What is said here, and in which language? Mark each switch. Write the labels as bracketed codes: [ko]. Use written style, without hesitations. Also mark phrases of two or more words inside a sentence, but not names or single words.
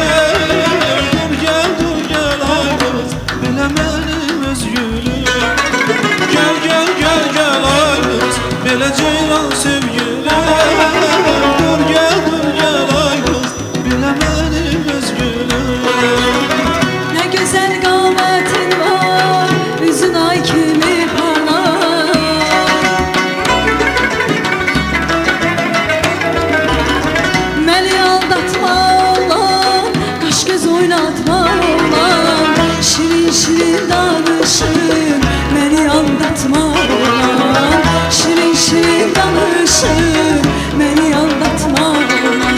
[az] Dur gel dur gel ay kız, belə mənim özgülüm. Gel gel gel gel ay kız, belə ceylan sevgilim. Dur gel ay kız, belə mənim özgülüm. [tr] Ne güzel qamətin var, üzün ay kimi parlar. [az] Məni aldatma olan, qaş göz oynatma olan, şirin şirin danışır, məni aldatma olan, şirin şirin danışır, məni aldatma olan.